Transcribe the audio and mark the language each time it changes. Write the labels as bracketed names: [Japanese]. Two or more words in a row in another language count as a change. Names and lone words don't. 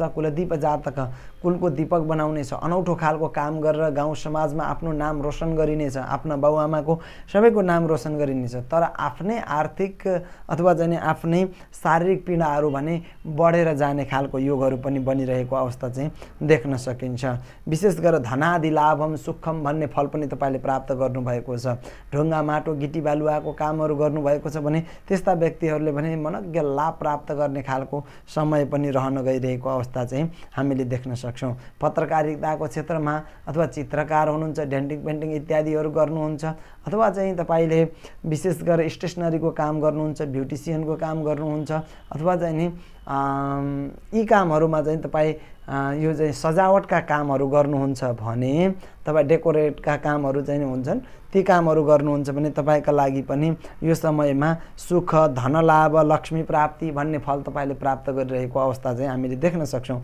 [Nepali] कुलदीप जातक कुलको दीपक बनाउनेछ। अनौठो खालको काम गरेर गाउँ समाजमा आफ्नो नाम रोशन गरिनेछ। आफ्ना बाबुआमाको सबैको नाम रोशन गरिनेछ। तर आफ्नै आर्थिक अथवा चाहिँ आफ्नै शारीरिक पीडाहरू भने बढेर जाने खालको योगहरू पनि बनिरहेको अवस्था चाहिँ देख्न सकिन्छ। विशेष गरेर [Sanskrit] धनादि लाभम सुखम [Nepali] भन्ने फल पनि तपाईले प्राप्त गर्नुभएको छ। ढुङ्गा माटो गिटी बालुवाको कामहरू गर्नुभएको छ भने त्यस्ता व्यक्तिहरूले भने मनज्ञ लाभ प्राप्त गर्ने खालको समय पनि रहन गइरहेको अवस्था चाहिँ हामीले देख्न सक्छौँ। पत्रकारिताको क्षेत्रमा अथवा चित्रकार हुनुहुन्छ, [English] denting painting [Nepali] इत्यादिहरू गर्नुहुन्छ अथवा चाहिँ तपाईले विशेष गरेर स्टेसनरीको काम गर्नुहुन्छ, ब्युटिसियनको काम गर्नुहुन्छ अथवा चाहिँ नि यी कामहरूमा चाहिँ तपाईँ यो चाहिँ सजावटका कामहरू गर्नुहुन्छ भने तपाईँ डेकोरेटका कामहरू चाहिँ हुन्छन् ती कामहरू गर्नुहुन्छ भने तपाईका लागि पनि यो समयमा सुख, धनलाभ, लक्ष्मी प्राप्ति भन्ने फल तपाईले प्राप्त गरिरहेको अवस्था चाहिँ हामीले देख्न सक्छौँ।